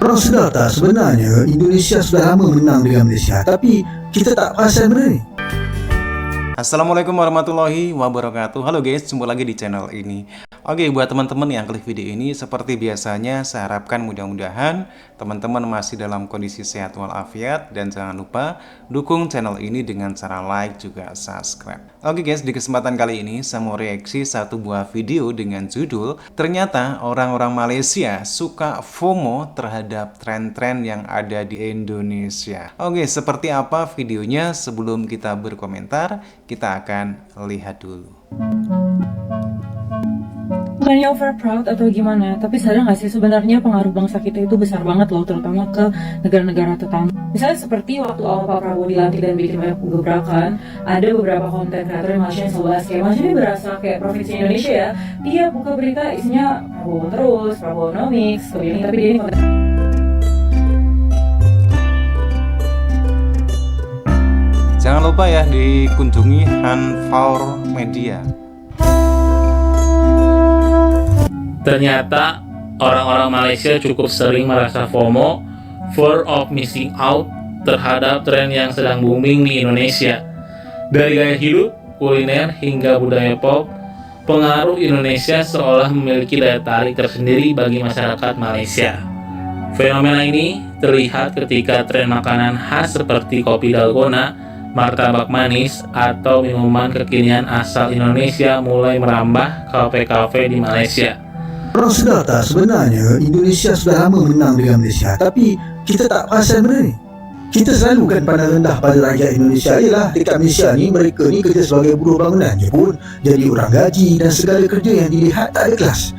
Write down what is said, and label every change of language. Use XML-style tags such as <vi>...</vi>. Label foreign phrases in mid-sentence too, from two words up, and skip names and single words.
<ms>Korang sedar tak sebenarnya Indonesia sudah lama menang dengan Malaysia, tapi kita tak perasan benda ni.</ms> <ar>Assalamualaikum warahmatullahi wabarakatuh.</ar> <id>Halo guys, jumpa lagi di channel ini. Oke, buat teman-teman yang klik video ini, seperti biasanya saya harapkan mudah-mudahan teman-teman masih dalam kondisi sehat walafiat. Dan jangan lupa dukung channel ini dengan cara like juga subscribe. Oke guys, di kesempatan kali ini saya mau reaksi satu buah video dengan judul ternyata orang-orang Malaysia suka FOMO terhadap tren-tren yang ada di Indonesia. Oke, seperti apa videonya? Sebelum kita berkomentar, kita akan lihat dulu. Bukannya</id> <en>over proud</en> <id>atau gimana, tapi sadar nggak sih sebenarnya pengaruh bangsa kita itu besar banget loh, terutama ke negara-negara tetangga. Misalnya seperti waktu awal Pak Prabowo dilantik dan bikin banyak gebrakan, ada beberapa konten kreator yang Malaysia yang selalu kayak Malaysia ini berasa kayak provinsi Indonesia ya. Dia buka berita isinya Prabowo terus, Prabowonomics, tapi dia ini konten. Jangan lupa ya dikunjungi Hanfaur Media. Ternyata orang-orang Malaysia cukup sering merasa FOMO,</id> <en>fear of missing out,</en> <id>terhadap tren yang sedang booming di Indonesia. Dari gaya hidup, kuliner, hingga budaya pop, pengaruh Indonesia seolah memiliki daya tarik tersendiri bagi masyarakat Malaysia. Fenomena ini terlihat ketika tren makanan khas seperti kopi dalgona, martabak manis, atau minuman kekinian asal Indonesia mulai merambah kafe-kafe di Malaysia.</id> <ms>Korang sedar tak sebenarnya Indonesia sudah lama menang dengan Malaysia, tapi kita tak perasan benda ni. Kita selalu kan pandang rendah pada rakyat Indonesia. Ialah dekat Malaysia ni, mereka ni kerja sebagai buruh bangunan je pun, jadi orang gaji dan segala kerja yang dilihat tak ada kelas.</ms>